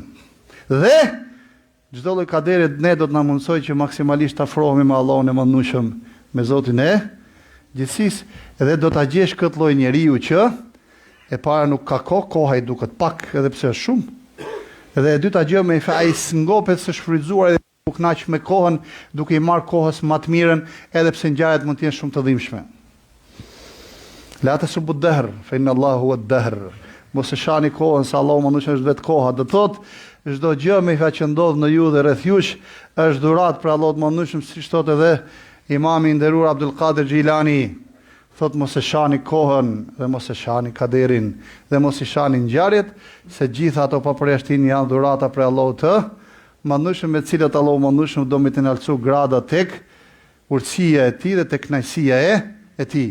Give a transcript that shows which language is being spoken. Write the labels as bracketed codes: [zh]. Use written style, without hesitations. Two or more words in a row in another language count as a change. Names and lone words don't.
[sq] Dhe çdo lloj kaderi ne do të na mundsojë që maksimalisht të afrohemi me Allahun e manushëm, me Zotin e gjithësisë, edhe do ta gjesh këtë lloj njeriu që e para nuk ka kohë, koha i duket pak edhe pse është shumë. Edhe e dyta gjë me ai ngopet së shfrytzuar edhe u kënaq me kohën, duke i marrë kohës më të mirën, edhe pse ngjarjet mund të jenë shumë të dhimbshme. [ar] لا تسبوا الدهر فإن الله هو الدهر. [sq] Mos e shani kohën se Allahu manushëm është vetë koha. Do thotë çdo gjë me që ndodh në ju dhe rreth jush është dhuratë për Allahut manushëm, siç thotë edhe Imami i nderuar Abdul Qadir Xhilani. Thot mos e shani kohën dhe mos e shani kaderin dhe mos i shani ngjarjet, se gjitha ato pa përjashtim janë dhurata për Allahut të manushëm, me të cilat Allahu manushëm do me të nalcu grada tek urtësia e tij dhe tek kënaqësia e tij.